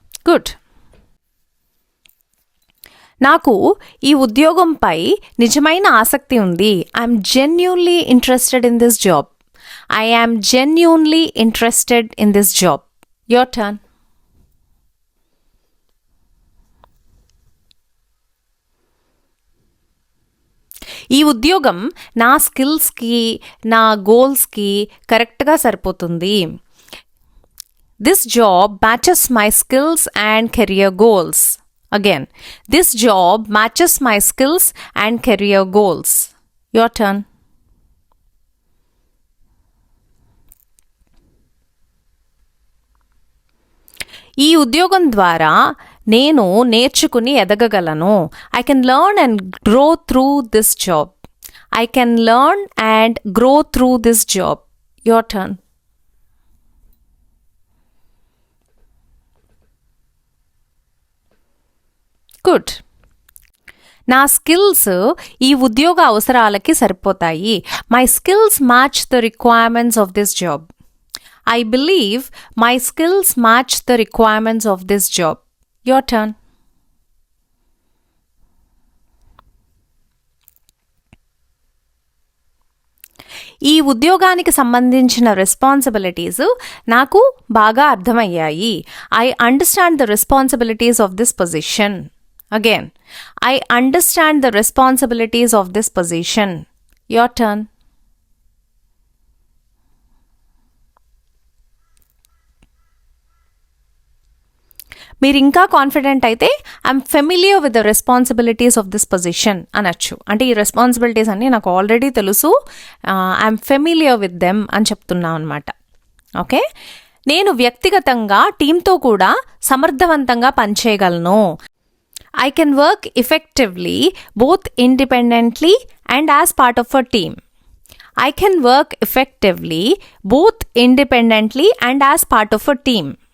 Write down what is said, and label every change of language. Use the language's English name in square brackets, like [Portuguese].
[English] Good. [Telugu] నాకు ఈ ఉద్యోగంపై నిజమైన ఆసక్తి ఉంది. [English] I'm genuinely interested in this job. I am genuinely interested in this job. Your turn. [Telugu] ఈ ఉద్యోగం నా స్కిల్స్కి నా గోల్స్కి కరెక్ట్గా సరిపోతుంది. [English] This job matches my skills and career goals. Again, this job matches my skills and career goals. Your turn. [Telugu] ఈ ఉద్యోగం ద్వారా నేను నేర్చుకుని ఎదగగలను. [English] I can learn and grow through this job. I can learn and grow through this job. Your turn. Good. [Telugu] నా skills ఈ ఉద్యోగ అవసరాలకి సరిపోతాయి. [English] My skills match the requirements of this job. I believe my skills match the requirements of this job. Your turn. [Telugu] ఈ ఉద్యోగానికి సంబంధించిన responsibilities నాకు బాగా అర్థమయ్యాయి. [English] I understand the responsibilities of this position. Again, I understand the responsibilities of this position. Your turn. [Telugu] మీరు ఇంకా confident అయితే [English] I'm familiar with the responsibilities of this position [Telugu] అనొచ్చు. అంటే ఈ రెస్పాన్సిబిలిటీస్ అన్నీ నాకు ఆల్రెడీ తెలుసు, [English] I'm familiar with them [Telugu] అని చెప్తున్నాం అనమాట. ఓకే. నేను వ్యక్తిగతంగా టీంతో కూడా సమర్థవంతంగా పనిచేయగలను. [English] I can work effectively both independently and as part of a team. I can work effectively both independently and as part of a team.